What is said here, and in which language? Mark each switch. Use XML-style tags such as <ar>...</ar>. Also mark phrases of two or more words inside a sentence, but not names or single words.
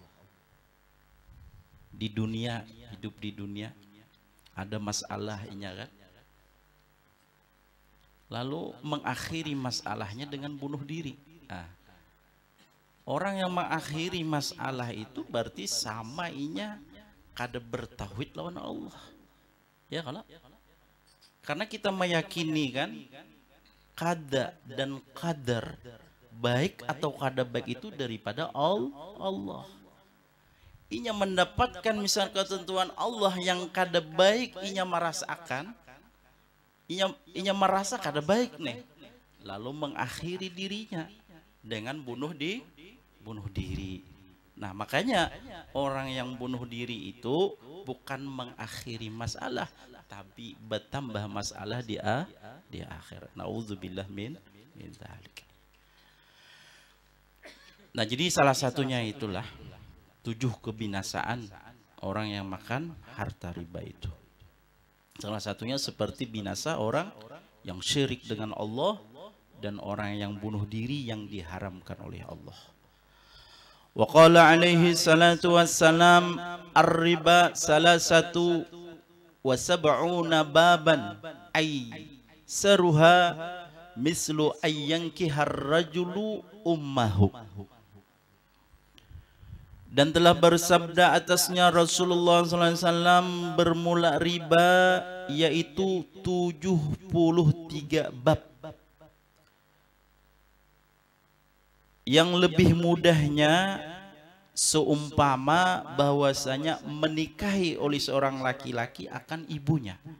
<id>Di dunia, hidup di dunia ada masalahnya kan, lalu mengakhiri masalahnya dengan bunuh diri. Nah, orang yang mengakhiri masalah itu berarti sama</id> <bjn>inya kada bertauhid lawan Allah.</bjn> <id>Ya kalau karena kita meyakini kan kada dan qadar, baik atau kada baik itu daripada Allah. Inya mendapatkan misal ketentuan Allah yang kada baik, inya merasakan, inya merasa kada baik nih, lalu mengakhiri dirinya dengan bunuh diri. Nah makanya orang yang bunuh diri itu bukan mengakhiri masalah, tapi bertambah masalah di akhirat.</id> <ar>نعوذ بالله من ذلك.</ar> <id>Nah jadi salah satunya itulah 7 kebinasaan orang yang makan harta riba itu. Salah satunya seperti binasa orang yang syirik dengan Allah dan orang yang bunuh diri yang diharamkan oleh Allah.</id> <ar>وقال عليه الصلاة والسلام الربا ثلاثة وسبعون بابا أيسرها مثل أن ينكح الرجل أمه.</ar> <id>Dan telah bersabda atasnya Rasulullah SAW, bermula riba yaitu 73 bab. Yang lebih mudahnya seumpama bahwasanya menikahi oleh seorang laki-laki akan ibunya.</id>